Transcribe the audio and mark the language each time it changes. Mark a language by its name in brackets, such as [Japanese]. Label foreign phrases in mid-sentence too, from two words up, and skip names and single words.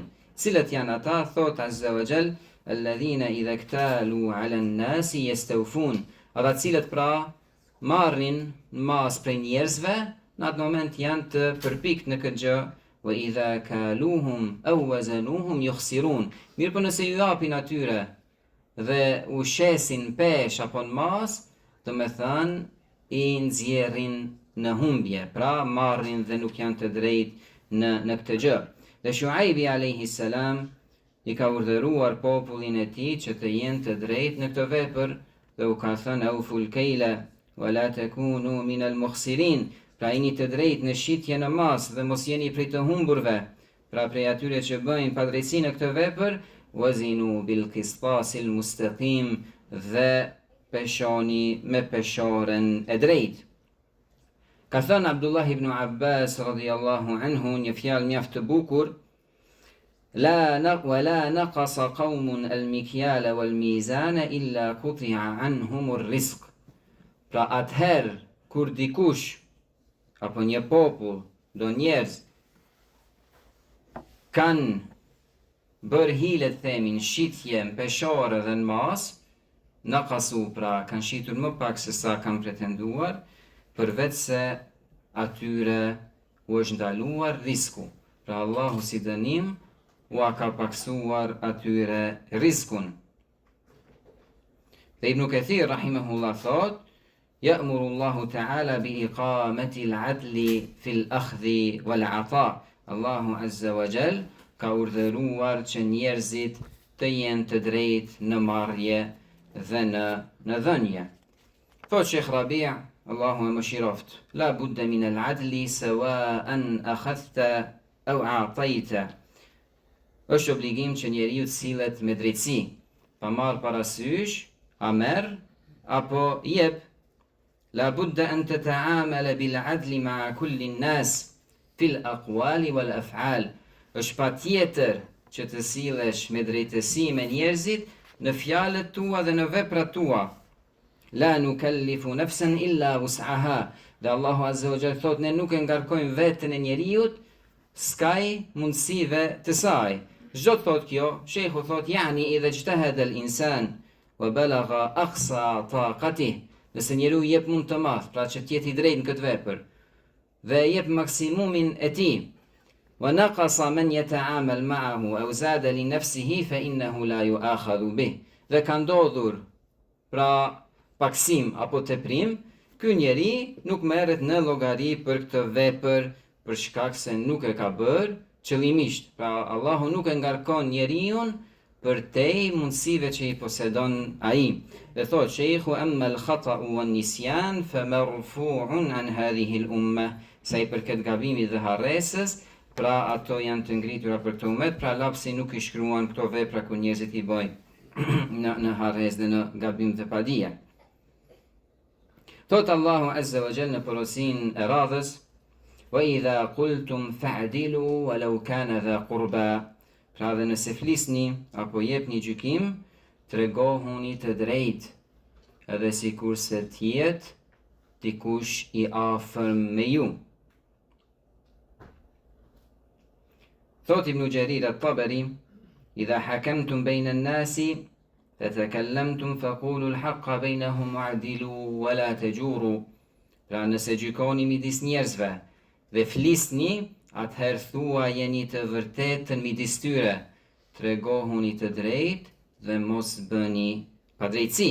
[Albanian] Cilët janë ata? [Arabic] Thot عز وجل, الذين إذا اكتالوا على الناس يستوفون, [Albanian] ata cilët pra marrin mas prej njerëzve në atë moment janë të përpikt në këtë gjë, [Arabic] وإذا كالوهم أو وزنوهم يخسرون. [Albanian] Mirë po nëse ju japin atyre dhe u shesin pesh apo në mas, do me thënë i nxjerrin në humbje, pra marrin dhe nuk janë të drejtë në këtë gjë. Dhe Shuaibi [Arabic] عليه السلام [Albanian] i ka urdhëruar popullin e tij që të jenë të drejtë në këtë vepër dhe u ka thënë [Arabic] أوفوا الكيل ولا تكونوا من المخسرين, [Albanian] pra jeni të drejtë në shitje në mas dhe mos jeni prej të humburve, pra prej atyre që bëjnë padrejtësi në këtë vepër, [Arabic] وزنوا بالقسطاس المستقيم, [Albanian] dhe peshoni me peshoren e drejtë. Ka thënë Abdullah ibn Abbas [Arabic] رضي الله عنه [Albanian] një fjalë mjaft të bukur: [Arabic] ولا نقص قوم المكيال والميزان إلا قطع عنهم الرزق. [Albanian] Pra atëherë kur dikush apo një popull, do njerëz kanë bërë hile të themin shitje në peshore dhe në mas, në kasu, pra kanë shitur më pak se sa kanë pretenduar, përveç se atyre u është ndaluar risku. Pra Allahu si dënim u ka paksuar atyre rizkun. Dhe Ibn Kathir rahimahullah thot: [Arabic] يأمر الله تعالى بإقامة العدل في الأخذ والعطاء. [Albanian] Allahu [Arabic] عز وجل [Albanian] ka urdhëruar që njerëzit të jenë të drejtë në marrje dhe në dhënje. Thot Sheikh Rabi', Allahu e mëshiroft: [Arabic] لا بد من العدل سواء أخذت أو أعطيت. [Albanian] Është obligim që njeriu të sillet me drejtësi, pa marrë parasysh a merr apo jep. [Arabic] لا بد أن تتعامل بالعدل مع كل الناس في الأقوال والأفعال. [Albanian] Është patjetër që të sillesh me drejtësi me njerëzit në fjalët tua dhe në veprat tua. [Arabic] لا نكلف نفسا إلا وسعها. [Albanian] Dhe Allahu [Arabic] عز وجل [Albanian] thot: ne nuk e ngarkojmë veten e njeriut skaj mundësive të saj. Çdo thot kjo, shehu thot: [Arabic] يعني إذا اجتهد الإنسان وبلغ أقصى طاقته. [Albanian] Nëse njeriu jep mund të madh, pra që të jetë i drejtë në këtë vepër, dhe jep maksimumin e tij, [Arabic] ونقص من يتعامل معه أو زاد لنفسه فإنه لا يؤاخذ به. [Albanian] Dhe ka ndodhur pra paksim apo teprim, ky njeri nuk merret në llogari për këtë vepër për shkak se nuk e ka bërë qëllimisht. Pra Allahu nuk e ngarkon njeriun për te mundësive që i posedon ai. Dhe thot sheikhu: [Arabic] أما الخطأ والنسيان فمرفوع عن هذه الأمة. [Albanian] Sa i përket gabimit dhe harresës, pra ato janë të ngritura për këtë umet, pra lapsi nuk i shkruan këto vepra ku njerëzit i bojnë në harres dhe në gabim të padije. Thot Allahu [Arabic] عز وجل [Albanian] në porosin e radhës: [Arabic] وإذا قلتم فاعدلوا ولو كان ذا قربى. [Albanian] Pra dhe nëse flisni apo jepni gjykim, tregohuni të drejtë, edhe sikur se tjetë dikush i afërm me ju. [Arabic] Thot Ibn Jarir at-Tabari: إذا حكمتم بين الناس فتكلمتم فقولوا الحق بينهم واعدلوا ولا تجوروا. [Albanian] Pra nëse gjykoni midis njerëzve dhe flisni, atëherë thua jeni të vërtetën midis tyre, tregohuni të drejtë dhe mos bëni padrejtësi.